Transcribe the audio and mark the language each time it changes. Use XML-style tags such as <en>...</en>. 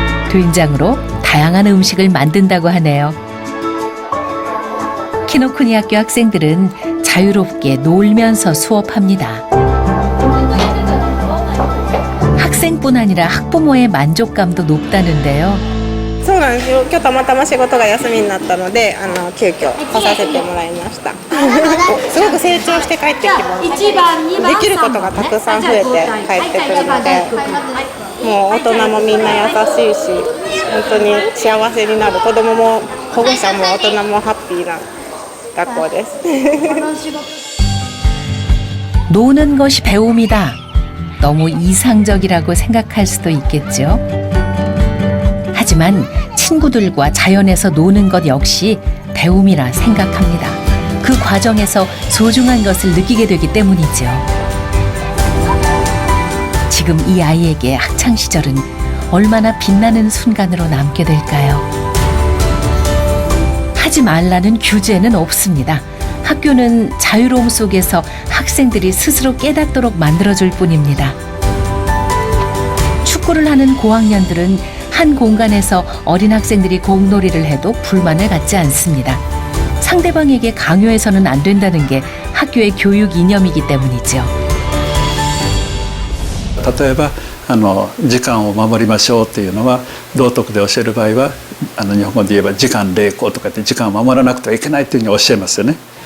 <ko>된장으로 다양한 음식을 만든다고 하네요. 키노쿠니 학교 학생들은 자유롭게 놀면서 수업합니다. 학생뿐 아니라 학부모의 만족감도 높다는데요.</ko> <ja>そうなんですよ。今日たまたま仕事が休みになったので、急遽来させてもらいました。すごく成長して帰ってきます。できることがたくさん増えて帰ってくるので、もう大人もみんな優しいし、本当に幸せになる。子供も保護者も大人もハッピーな学校です。</ja> <ko>노는 것이 배움이다. 너무 이상적이라고 생각할 수도 있겠죠. 하지만 친구들과 자연에서 노는 것 역시 배움이라 생각합니다. 그 과정에서 소중한 것을 느끼게 되기 때문이죠. 지금 이 아이에게 학창 시절은 얼마나 빛나는 순간으로 남게 될까요? 하지 말라는 규제는 없습니다. 학교는 자유로움 속에서 학생들이 스스로 깨닫도록 만들어줄 뿐입니다. 축구를 하는 고학년들은 한 공간에서 어린 학생들이 공놀이를 해도 불만을 갖지 않습니다. 상대방에게 강요해서는 안 된다는 게 학교의 교육 이념이기 때문이죠.</ko> <ja>例えば時間を守りましょうっていうのは道徳で教える場合は日本語で言えば時間礼講とかって時間を守らなくてはいけないというふうに教えますよね。</ja>